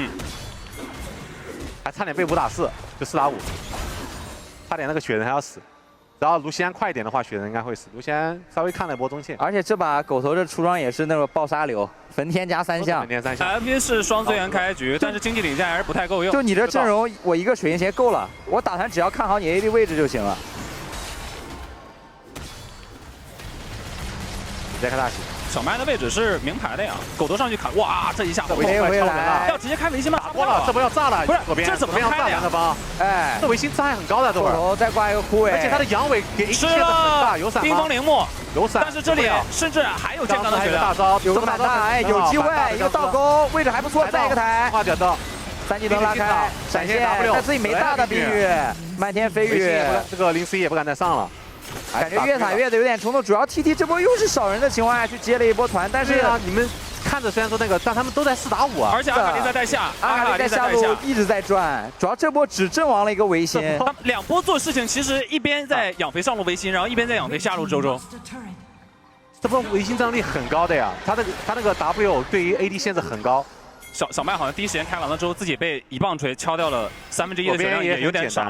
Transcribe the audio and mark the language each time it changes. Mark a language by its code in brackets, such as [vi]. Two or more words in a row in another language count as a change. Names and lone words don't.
[zh] 還差點被5打4，就4打5，差點那個雪人還要死。只要盧锡安快一點的話，雪人應該會死。盧锡安稍微看了一波中線，而且這把狗頭這出裝也是那種爆殺流，焚天加3項。焚天3項。 FP 是雙資源開局，但是經濟領先還是不太夠用。就你這陣容，我一個水晶鞋夠了，我打團只要看好你 AD 位置就行了。直接開大血。小麥的位置是明牌的呀，狗头上去砍，哇，這一下回来，要直接開维新吗？打过了，這波要炸了，不是左邊這怎麼開的呀？哎，這維新傷害很高的，這會狗頭再掛一個枯萎，而且他的陽痿給吃了，有閃冰封陵墓，有閃，但是這裡甚至還有健康的血量，大招，有個反大，哎，有機会，一個倒钩，位置還不錯，再一個台，化解到 3技能拉開，閃現，但自己沒大的冰雨，漫天飛雨，這個041也不敢再上了。感覺越塔越的有點冲动，主要 TT 這波又是少人的情況下去接了一波團，但是啊，你們看着虽然說那個，但他們都在4打5啊，而且阿卡麗在帶下，阿卡麗在下路一直在轉，主要這波只陣亡了一個維新，他2波做事情其實一邊在養肥上路維新，然後一邊在養肥下路周周。這波維新戰鬥力很高的呀，他那個 W 對於 AD 限制很高。小麥好像第一時間開完了之後，自己被一棒錘敲掉了1/3的血量，也有點傻了。